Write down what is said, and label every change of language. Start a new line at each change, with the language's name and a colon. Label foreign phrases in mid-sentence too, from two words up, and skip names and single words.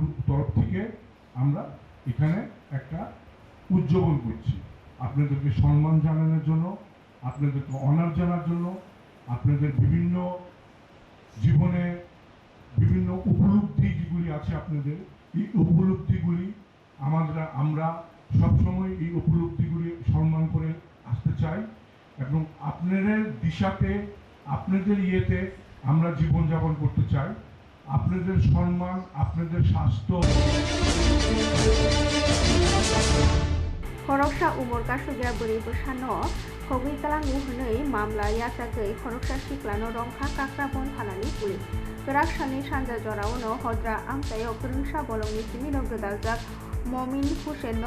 Bangla: তরফ থেকে আমরা এখানে একটা উদযাপন করছি আপনাদেরকে সম্মান জানানোর জন্য, আপনাদেরকে অনার জানার জন্য, আপনাদের বিভিন্ন জীবনে বিভিন্ন উপলব্ধি যেগুলি আছে আপনাদের এই উপলব্ধিগুলি আমরা সবসময় এই উপলব্ধিগুলি সম্মান করে আসতে চাই এবং আপনাদের দিশাতে আপনাদের ইয়েতে আমরা জীবনযাপন করতে চাই। আপনাদের সম্মান, আপনাদের স্বাস্থ্য।
Kok Borok: खरकसा उमर कासुगिया बोरै बोसानो खगै कालांगु हनै मामला याचागै खरकसा सिख्लानो रंखा काक्राबन थानानि पुलिस गराकसानि सानजा जरावनो हद्रा आमतायाव फोरोंसा बलंनि सिमिनो गोदालजाक ममिन हुसेननो